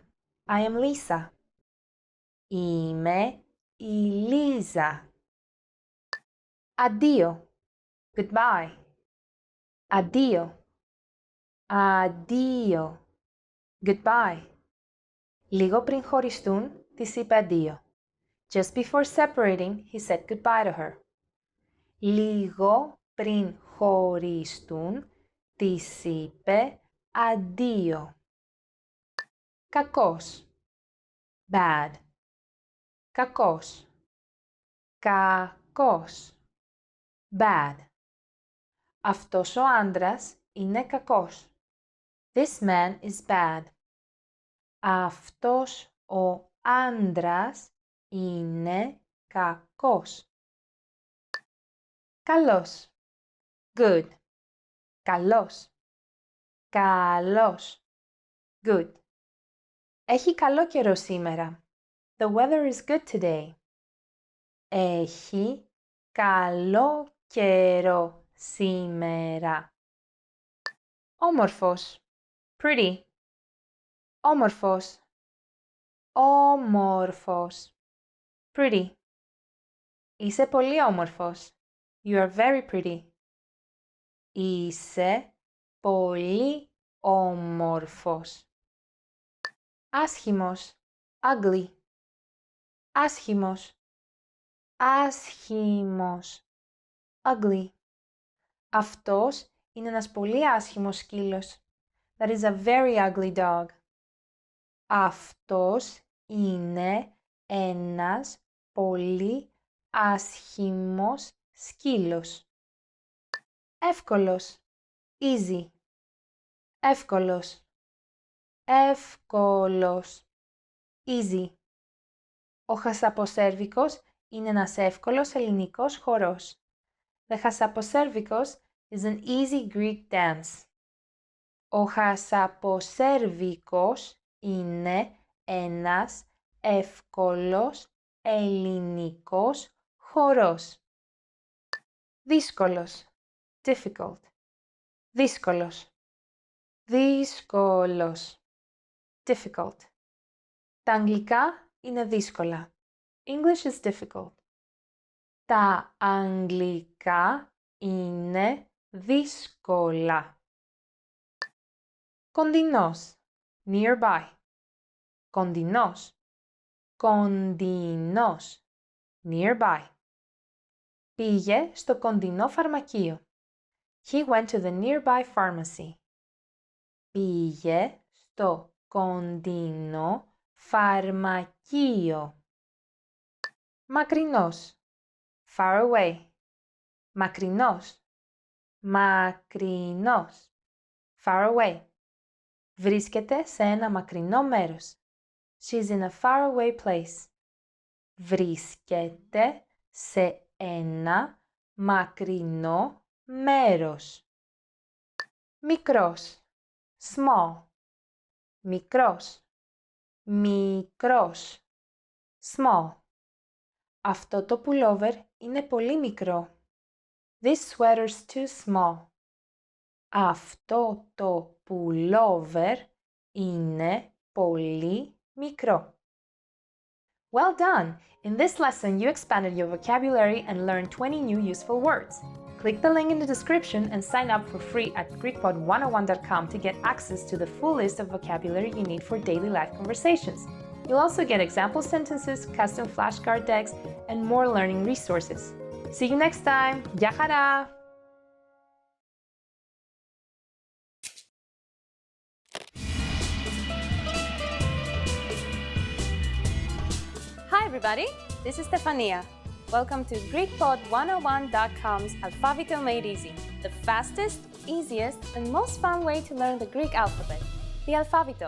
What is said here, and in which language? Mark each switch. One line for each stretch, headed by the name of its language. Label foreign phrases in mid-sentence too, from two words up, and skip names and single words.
English: I am Lisa.
Greek: Είμαι η Λίζα. Αντίο. Goodbye. Αντίο. Αντίο.
English: Goodbye.
Greek: Λίγο πριν χωριστούν, της είπε αντίο.
English: Just before separating, he said goodbye to her.
Greek: Λίγο πριν χωριστούν, της είπε αντίο. Κακός. Bad. Κακός. Κακός.
English: Bad.
Greek: Αυτός ο άντρας είναι κακός.
English: This man is bad.
Greek: Αυτός ο άντρας είναι κακός. Καλός. Good. Καλός. Καλός. Good. Έχει καλό καιρό σήμερα.
English: The weather is good today.
Greek: Έχει καλό καιρό σήμερα. Όμορφος. Pretty. Όμορφος. Όμορφος. Pretty. Είσαι πολύ όμορφος.
English: You are very pretty.
Greek: Είσαι πολύ όμορφος. Άσχημος. Ugly. Άσχημος. Άσχημος.
English: Ugly.
Greek: Αυτός είναι ένας πολύ άσχημος σκύλος.
English: That is a very ugly dog.
Greek: Αυτός είναι ένας πολύ άσχημος σκύλος. Εύκολος. Easy. Εύκολος. Εύκολος.
English: Easy.
Greek: Ο χασαποσέρβικος είναι ένας εύκολος ελληνικός χορός.
English: The χασαποσέρβικος is an easy Greek dance.
Greek: Ο χασαποσέρβικος είναι ένας εύκολος ελληνικός χορός. Δύσκολος. Difficult. Δύσκολος. Δύσκολος.
English: Difficult.
Greek: Τα αγγλικά είναι δύσκολα.
English: English is difficult.
Greek: Τα αγγλικά είναι δύσκολα. Κοντινός. Nearby. Κοντινός. Κοντινός.
English: Nearby.
Greek: Πήγε στο κοντινό φαρμακείο.
English: He went to the nearby pharmacy.
Greek: Πήγε στο κοντινό φαρμακείο.
English: Μακρινός. Far away.
Greek: Μακρινός. Μακρινός.
English: Far away.
Greek: Βρίσκεται σε ένα μακρινό μέρος.
English: She's in a far away place.
Greek: Βρίσκεται σε ένα μακρινό μέρος. Μικρός. Small. Μικρός. Μικρός. Small. Αυτό το pullover είναι πολύ μικρό.
English: This sweater's too small.
Greek: Αυτό το pullover είναι πολύ μικρό.
English: Well done! In this lesson, you expanded your vocabulary and learned 20 new useful words. Click the link in the description and sign up for free at GreekPod101.com to get access to the full list of vocabulary you need for daily life conversations. You'll also get example sentences, custom flashcard decks, and more learning resources. See you next time!
Greek: Γεια χαρά!
English: Hi everybody, this is Stefania. Welcome to GreekPod101.com's Alphavito Made Easy, the fastest, easiest, and most fun way to learn the Greek alphabet, the Alphavito.